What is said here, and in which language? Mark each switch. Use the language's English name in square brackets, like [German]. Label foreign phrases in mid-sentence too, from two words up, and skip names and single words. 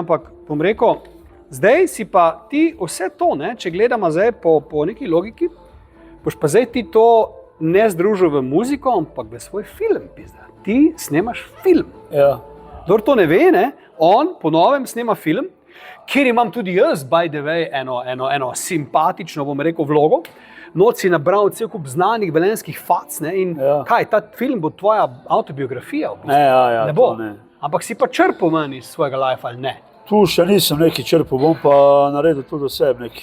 [Slovenian] Ampak bom rekel, zdaj si pa ti vse to, ne? Če gledamo zdaj po neki logiki, boš pa zdaj ti to ne združil v muziko, ampak v svoj film, pizda. Ti snemaš film. Ja. Kdor to ne ve, ne? On po novem snema film, kjer imam tudi jaz, [English] by the way, [Slovenian] eno simpatično, bom rekel, vlogo. Noč si nabral cel kup znanih velenjskih fac, ne? In kaj, ta film bo tvoja autobiografija? V bistvu? Ne bo. To ne. Ampak si pa črpal manj iz svojega life ali ne? Tu še nisem neki črpal, bom pa naredil tudi oseb neki.